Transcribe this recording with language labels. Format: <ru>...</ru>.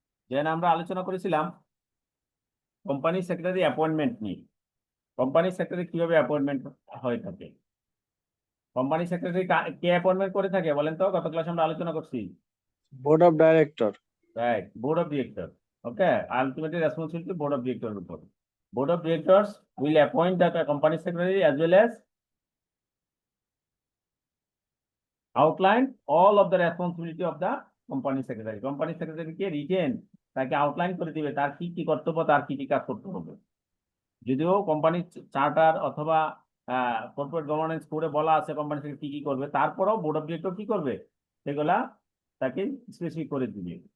<bn>যেন আমরা আলোচনা করেছিলাম কোম্পানি সেক্রেটারি অ্যাপয়েন্টমেন্ট নিয়ে। কোম্পানি সেক্রেটারি কিভাবে অ্যাপয়েন্টমেন্ট হয়ে থাকে? কোম্পানি সেক্রেটারি কে অ্যাপয়েন্টমেন্ট করে থাকে বলেন তো? গত ক্লাসে আমরা আলোচনা করছি।</bn> <en>Board of director. Right, board of director. Okay, ultimately responsibility board of director report. Board of directors will appoint the company secretary as well as outline all of the responsibility of the company secretary.</en> <bn>Company secretary K written তাকে outline করে দিবে তার কি কি কর্তব্য, তার কি কি কাজ করতে হবে। যদিও কোম্পানি চার্টার অথবা কর্পোরেট গভর্নেন্স কোডে বলা আছে কোম্পানি থেকে কি কি করবে, তারপরেও বোর্ড অফ ডিরেক্টর কি করবে সেগুলা তাকে স্পেসিফিক করে দিবে।</bn>